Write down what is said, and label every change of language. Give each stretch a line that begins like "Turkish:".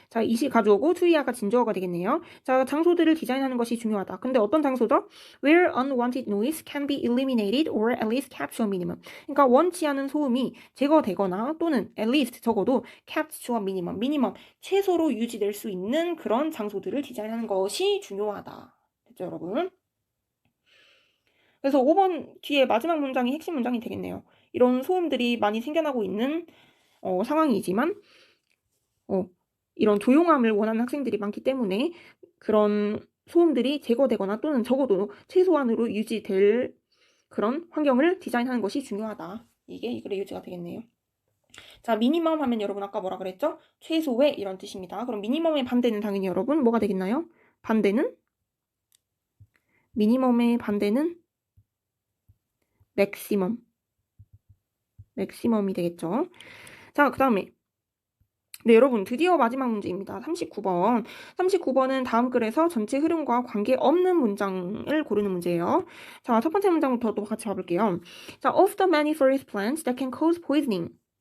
Korean: 자, 이시 가주어고 to-이하가 진주어가 되겠네요. 자, 장소들을 디자인하는 것이 중요하다. 근데 어떤 장소죠?
English: Where unwanted noise can be eliminated or at least kept to a minimum.
Korean: 그러니까 원치 않은 소음이 제거되거나 또는 at least 적어도
English: kept to a minimum,
Korean: 최소로 유지될 수 있는 그런 장소들을 디자인하는 것이 중요하다. 됐죠, 여러분? 그래서 5번 뒤에 마지막 문장이 핵심 문장이 되겠네요. 이런 소음들이 많이 생겨나고 있는 상황이지만 이런 조용함을 원하는 학생들이 많기 때문에 그런 소음들이 제거되거나 또는 적어도 최소한으로 유지될 그런 환경을 디자인하는 것이 중요하다. 이게 이 글의 요지가 되겠네요. 자, 미니멈 하면 여러분 아까 뭐라 그랬죠? 최소의 이런 뜻입니다. 그럼 미니멈의 반대는 당연히 여러분 뭐가 되겠나요? 반대는? 미니멈의 반대는 맥시멈. 맥시멈이 되겠죠. 자, 그 다음에 네, 여러분 드디어 마지막 문제입니다. 39번. 39번은 다음 글에서 전체 흐름과 관계없는 문장을 고르는 문제예요. 자, 첫 번째 문장부터 또 같이 봐볼게요. 자, of the many forest plants that can cause poisoning.